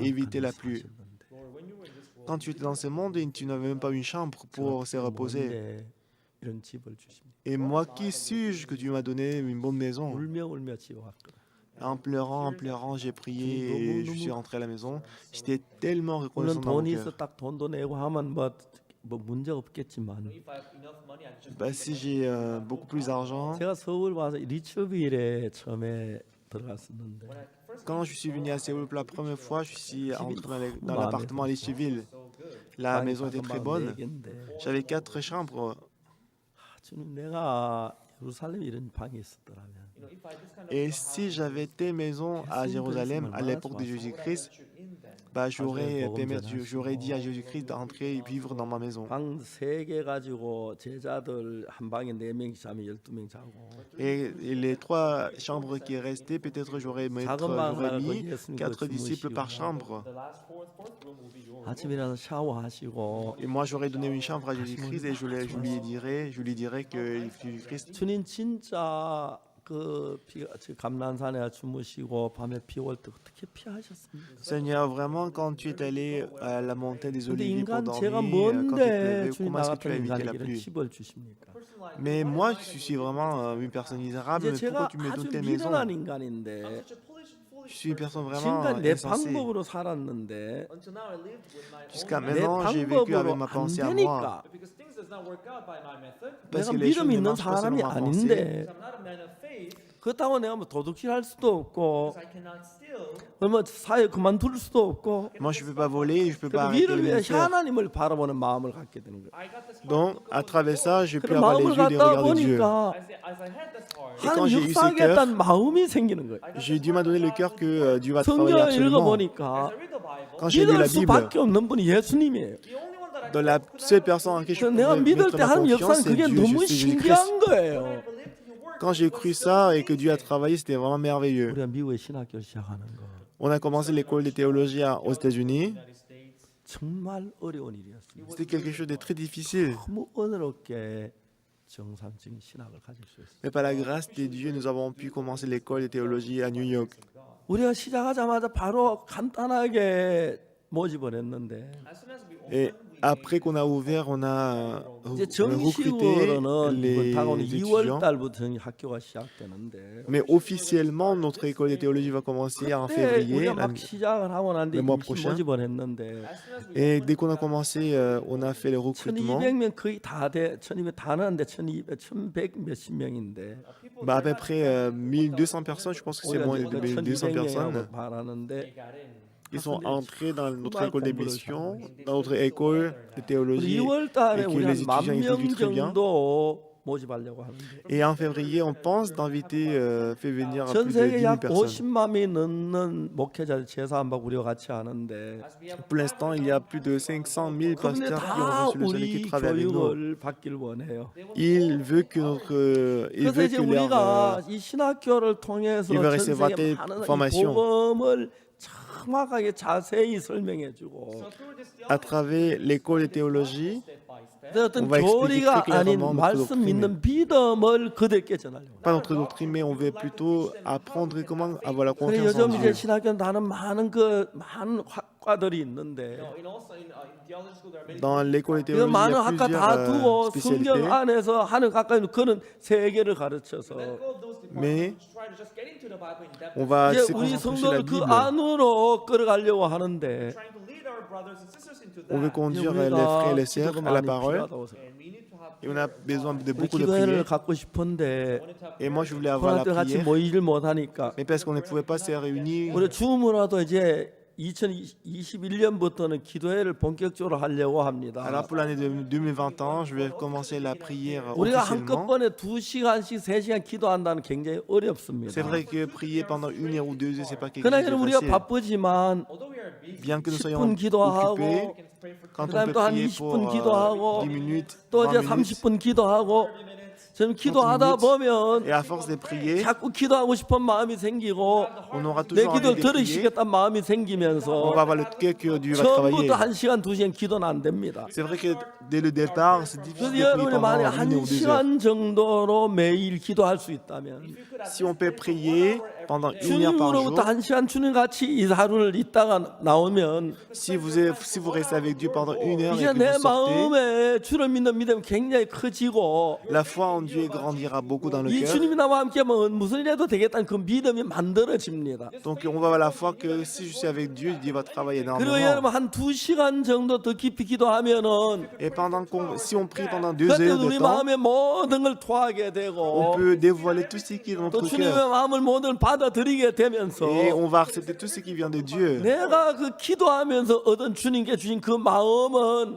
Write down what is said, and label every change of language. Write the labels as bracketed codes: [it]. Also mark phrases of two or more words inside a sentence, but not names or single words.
[fr] éviter la pluie? Quand tu étais dans ce monde, tu n'avais même pas une chambre pour se reposer. [ko] 이런 집을 주십니다. [fr] Et moi, qui suis-je que tu m'as donné une bonne maison? [ko] 울며 집에 왔거든. [fr] En pleurant, j'ai prié et je suis rentré à la maison. J'étais tellement reconnaissant [ko] 물론 [fr] dans mon [ko] 돈이 [fr] cœur. [ko] 있어 딱 돈도 내고 하면 뭐 문제 없겠지만 [fr] Bah, si j'ai beaucoup plus d'argent, [ko] 제가 서울 와서 리츠빌에 처음에 들어갔었는데 [fr] quand je suis venu à Séoul pour la première fois, je suis entré dans l'appartement à Licheville. La maison était très bonne. J'avais 4 chambres. [ko] 주님 내가 예루살렘 이런 방이 있었더라면 [fr] Et si j'avais tes maisons à Jérusalem à l'époque de Jésus-Christ, bah, j'aurais dit à Jésus-Christ d'entrer et vivre dans ma maison. [ko] 방 3개 가지고 제자들 한 방에 4명 자면 12명 자고 [fr] Et les 3 chambres qui restaient, peut-être j'aurais mis 4 disciples par chambre. [ko] 아침에 일어나서 샤워하시고 [fr] Et moi, j'aurais donné une chambre à Jésus-Christ et je lui dirais que Jésus-Christ, [ko] 주님 진짜 그 감난산에 주무시고 밤에 비 올 때 어떻게 피하셨습니까? [fr] Seigneur, vraiment, quand tu es allé à la montagne des [ko] 근데 [fr] Oliviers pour [ko] 인간 제가 [fr] dormir, quand il [ko] 뭔데 [fr] pleuvait, [ko] 주님 [fr] comment [ko] 나 [fr] est-ce que tu [ko] 같은 [fr] as évité la [ko] 인간에게 [fr] pluie? [ko] 집을 주십니까? [fr] Mais moi, je suis vraiment une personne misérable, [ko] 이제 [fr] mais pourquoi [ko] 제가 [fr] tu me [ko] 아주 [fr] donnes tes maisons? [ko] 미련한 인간인데 [fr] Je suis une personne vraiment [ko] 지금까지 내 [fr] insensée. [ko] 방법으로 살았는데 [fr] Jusqu'à [ko] 내 [fr] maintenant, j'ai vécu avec [ko] 방법으로 [fr] ma [ko] 안 [fr] pensée à moi. [ko] 되니까 [fr] Parce [ko] 내가 [fr] que les choses [ko] 믿음 [fr] ne [ko] 있는 [fr] marchent pas selon [ko] 사람이 [fr] ma pensée. [ko] 아닌데 그렇다고 내가 뭐 도둑질 할 수도 없고 뭐 사회 그만둘 수도 없고 [fr] Moi, je ne peux pas voler, je ne peux pas [ko] 그래서 [fr] arrêter le [ko] 위를 위해 [fr] ministère. [ko] 하나님을 바라보는 마음을 갖게 되는 거예요. [fr] Donc, à travers ça, j'ai pu [ko] 그런 [fr] avoir les [ko] 마음을 [fr] yeux des [ko] 갖다 [fr] regards de Dieu. [ko] 보니까 [fr] quand [ko] 하나님 [fr] j'ai eu ce [ko] 역사하겠다는 마음이 생기는 거예요. [fr] Dieu m'a donné le cœur que Dieu va travailler [ko] 성경을 [fr] absolument. [ko] 읽어보니까 [fr] Quand j'ai lu [ko] 믿을 [fr] la Bible, [ko] 수밖에 없는 분이 예수님이에요. [fr] dans la seule personne en qui je [ko] 그래서 내가 [fr] peux [ko] 믿을 [fr] mettre [ko] 때 [fr] ma [ko] 하는 [fr] confiance, [ko] 역사는 [fr] c'est [ko] 그게 [fr] Dieu, [ko] 너무 [fr] c'est Jésus-Christ. [ko] 신기한 거예요. [fr] Quand j'ai cru ça et que Dieu a travaillé, c'était vraiment merveilleux. [ko] 우리가 미국에 신학교를 시작하는 거 [fr] On a commencé l'école de théologie aux États-Unis. [ko] 정말 어려운 일이었습니다. [fr] C'était quelque chose de très difficile. [ko] 너무 어렵게 정상적인 신학을 가질 수 있어요. [fr] Mais par la grâce de Dieu, nous avons pu commencer l'école de théologie à New York. [ko] 우리가 시작하자마자 바로 간단하게 모집을 했는데 [fr] Et après qu'on a ouvert, on a [ko] 이제 [fr] recruté [ko] 정식으로는 [fr] les [ko] 다가오는 2월 [fr] étudiants. [ko] 달부터 학교가 시작되는데 [fr] Mais officiellement, notre école de théologie va commencer en [ko] 그때 [fr] février. [ko] 우리가 막 시작을 하고 난데 [fr] le mois [ko] 임시 [fr] prochain. [ko] 모집을 했는데 [fr] Et dès qu'on a commencé, on a fait le recrutement. [ko] 1200명 거의 다 나는데 1100 몇십 명인데 [fr] À peu près 1200 personnes, je pense que c'est moins de 1200 personnes. [ko] 바라는데 [fr] Ils sont entrés dans notre école de mission, dans notre école de théologie, [ko] 2월 달에 [fr] et que [ko] 우리 [fr] les étudiants [ko] 한10,000명 [fr] étudient très bien. [ko] 정도 모집하려고 하는데 [fr] Et en février, on pense d'inviter, faire venir [ko] 전 [fr] plus de [ko] 세계 [fr] 10 000 [ko] 약 [fr] personnes. [ko] 50만 명이 넘는 목회자들 제사 안 받고 우리와 같이 하는데 [fr] Pour l'instant, il y a plus de 500 000 [ko] 그분들 [fr] pasteurs qui ont [ko] 다 [fr] reçu le Seigneur, [ko] 우리 [fr] qui travaillent avec nous. [ko] 교육을 받길 원해요. [fr] Il veut que notre, il [ko] 그래서 [fr] veut [ko] 이제 [fr] que leur, [ko] 우리가 이 신학교를 통해서 [fr] il va [ko] 전 [fr] recevoir [ko] 세계 [fr] des [ko] 많은 이 [fr] formations. [ko] 복음을 정확하게 자세히 설명해주고 [fr] à travers l'école de théologie, [ko] 어떤 [fr] on va expliquer [ko] 교리가 [fr] très [ko] 아닌 [fr] clairement notre [ko] 말씀 [fr] doctrine. [ko] 믿는 믿음을 그들께 전하려고. [fr] Pas notre doctrine, mais on veut plutôt apprendre comment avoir la [ko] 그래 [fr] confiance en [ko] 요즘 이제 [fr] Dieu. [ko] 신학교는 다른 많은 학과들이 있는데 [fr] Dans l'école de [ko] 그 [fr] théologie, il y [ko] 많은 [fr] a [ko] 학과 [fr] plusieurs [ko] 다 두고 [fr] spécialités, [ko] 성경 안에서 하는 학과는 그는 세계를 가르쳐서 [fr] mais on va [ko] 이제 [fr] se [ko] 우리 [fr] concentrer sur la [ko] 성도를 그 [fr] Bible. [ko] 안으로 끌어가려고 하는데 [fr] On veut conduire les frères et les sœurs à la parole, et on a besoin de beaucoup de [ko] 기도회를 [fr] prières. [ko] 갖고 싶은데 [fr] Et moi, je voulais avoir [ko] 코로나 [fr] la [ko] 때 같이 [fr] prière, [ko] 모이질 못하니까 [fr] mais parce qu'on ne pouvait pas se réunir. [ko] 우리 줌으로도 이제 2021년부터는 기도회를 본격적으로 하려고 합니다. [fr] Alors pour l'année 2021, je vais commencer la prière [ko] 우리가 [fr] officiellement. [ko] 한꺼번에 2시간씩 3시간 기도한다는 굉장히 어렵습니다. [fr] C'est vrai que prier pendant 1 heure ou 2 heures, c'est pas quelque chose [ko] 그러나 [fr] de [ko] 우리가 [fr] facile. [ko] 바쁘지만 [fr] Bien que nous [ko] 10분 [fr] soyons occupés, [ko] 기도하고 [fr] quand on [ko] 그다음에 [fr] peut [ko] 또 한 [fr] prier [ko] 20분 [fr] pour [ko] 기도하고 [fr] 10 minutes, [ko] 또 [fr] 20 [ko] 이제 [fr] minutes, [ko] 30분 기도하고 저는 기도하다 보면 [fr] et à force de prier, [ko] 자꾸 기도하고 싶은 마음이 생기고 [fr] on aura [ko] 내 [fr] toujours envie [ko] 기도를 [fr] de prier. [ko] 들으시겠다는 마음이 [fr] On [ko] 생기면서 [fr] va avoir le cœur que Dieu va travailler. [ko] 처음부터 1시간 2시간 기도는 안 됩니다. [fr] C'est vrai que dès le départ, c'est difficile [ko] 그래서 [fr] de prier [ko] 여러분이 [fr] pendant [ko] 만약 [fr] 1 heure ou 2 heures. [ko] 1시간 정도로 매일 기도할 수 있다면 [fr] Si on peut prier pendant 1 heure par jour, [ko] 주님으로부터 1시간 주님 같이 이 하루를 있다가 나오면 [fr] si vous restez avec Dieu pendant 1 heure et [ko] 이제 [fr] que [ko] 내 [fr] vous sortez, [ko] 마음에 주를 믿는 믿음이 굉장히 커지고 [fr] la foi en Dieu grandira beaucoup dans le [ko] 이 [fr] cœur. [ko] 주님이 나와 함께하면 무슨 일해도 되겠다는 그 믿음이 만들어집니다. [fr] Donc on va avoir la foi que si je suis avec Dieu, Dieu va travailler [ko] 그리고 [fr] énormément. [ko] 여러분 한 2시간 정도 더 깊이 기도하면은 [fr] Et si on prie pendant 2 [ko] 그때 [fr] heures de [ko] 우리 [fr] temps, [ko] 마음에 모든 걸 토하게 [fr] on [ko] 되고 [fr] peut dévoiler tout ce qui est dans [ko] 또 [fr] notre [ko] 주님의 [fr] cœur. [ko] 마음을 모든 걸 받아들이게 되면서 [fr] Et on va accepter tout ce qui vient de Dieu. [ko] 내가 그 기도하면서 얻은 주님께 주신 그 마음은